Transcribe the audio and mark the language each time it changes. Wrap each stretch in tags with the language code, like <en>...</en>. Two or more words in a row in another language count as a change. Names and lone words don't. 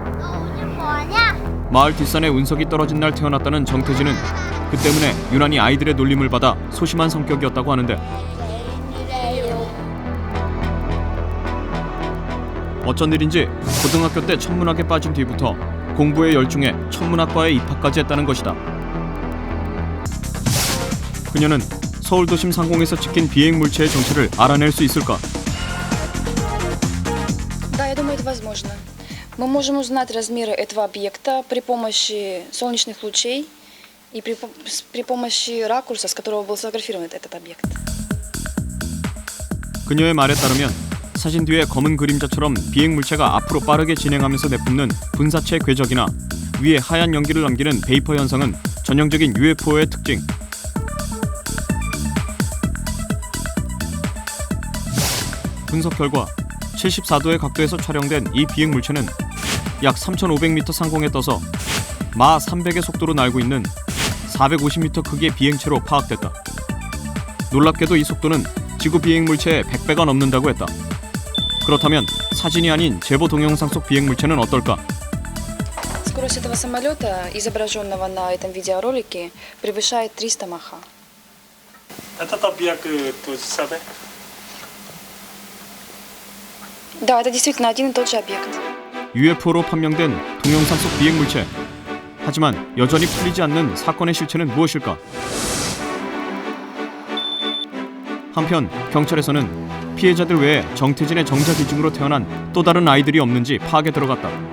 <ko>마을 뒷산에 운석이 떨어진 날 태어났다는 정태진은 그 때문에 유난히 아이들의 놀림을 받아 소심한 성격이었다고 하는데 어쩐 일인지 고등학교 때 천문학에 빠진 뒤부터 공부에 열중해 천문학과에 입학까지 했다는 것이다. 그녀는 서울도심 상공에서 찍힌 비행물체의 정체를 알아낼 수 있을까?</ko> <ru>Да, я думаю, это возможно. Мы можем узнать размеры этого объекта при помощи солнечных лучей и при помощи ракурса, с которого был сфотографирован этот объект.</ru> <ko>그녀의 말에 따르면 사진 뒤에 검은 그림자처럼 비행물체가 앞으로 빠르게 진행하면서 내뿜는 분사체 궤적이나 위에 하얀 연기를 남기는 베이퍼 현상은 전형적인 UFO의 특징. 분석 결과 74도의 각도에서 촬영된 이 비행물체는 약 3,500m 상공에 떠서 마 300의 속도로 날고 있는 450m 크기의 비행체로 파악됐다. 놀랍게도 이 속도는 지구 비행물체의 100배가 넘는다고 했다. 그렇다면 사진이 아닌 제보 동영상 속 비행물체는 어떨까?</ko> <ru>Скорость этого самолета, изображенного на этом видеоролике, превышает 300 маха. Этот объект тот же самый? Да, это действительно один и тот же объект.</ru> <ko>UFO로 판명된 동영상 속 비행물체. 하지만 여전히 풀리지 않는 사건의 실체는 무엇일까? 한편 경찰에서는 피해자들 외에 정태진의 정자 기증으로 태어난 또 다른 아이들이 없는지 파악에 들어갔다.</ko>